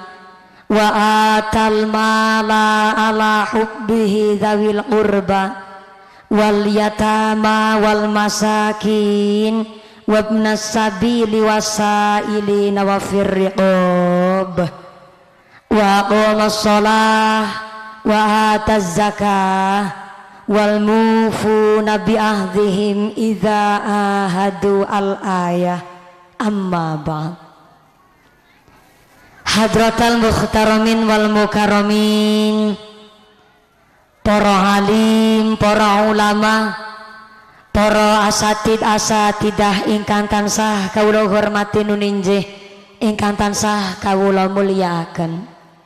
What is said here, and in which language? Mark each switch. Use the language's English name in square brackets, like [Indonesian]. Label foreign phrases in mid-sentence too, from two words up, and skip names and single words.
[Arabic] وآتى المال على حبه ذوي القربى واليتامى والمساكين وابن السبيل والسائلين وفي الرقاب وأقام الصلاة وآتى الزكاة والموفون بعهدهم إذا عاهدوا الآية. أما بعد. حضرة المحترمين والمكرمين, [Javanese] para alim, para ulama, para asatidah ingkang tansah kawula hormati nuninjih, ingkang tansah kawula mulyakaken.